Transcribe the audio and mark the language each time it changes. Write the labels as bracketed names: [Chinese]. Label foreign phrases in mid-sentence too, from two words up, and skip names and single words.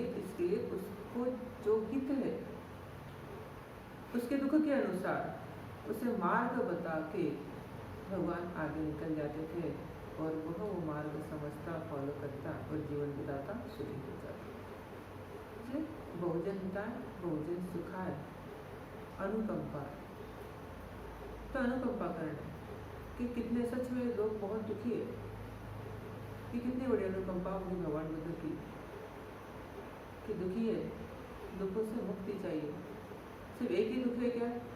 [Hindi] इसलिए उसको जो हित है उसके दुख के अनुसार उसे मार्ग बता के भगवान आगे निकल जाते थे, और वह वो मार्ग समझता, फॉलो करता और जीवन बिताता, सुखी हो जाता। [Sanskrit] बहुजन हिताय, बहुजन सुखाय, [Hindi] अनुकंपा। तो अनुकंपा करना कि कितने सच में लोग बहुत दुखी है, कि कितनी बड़ी अनुकंपा होगी भगवान बुद्ध की, कि दुखी है, दुखों से मुक्ति चाहिए। सिर्फ एक ही दुख है क्या?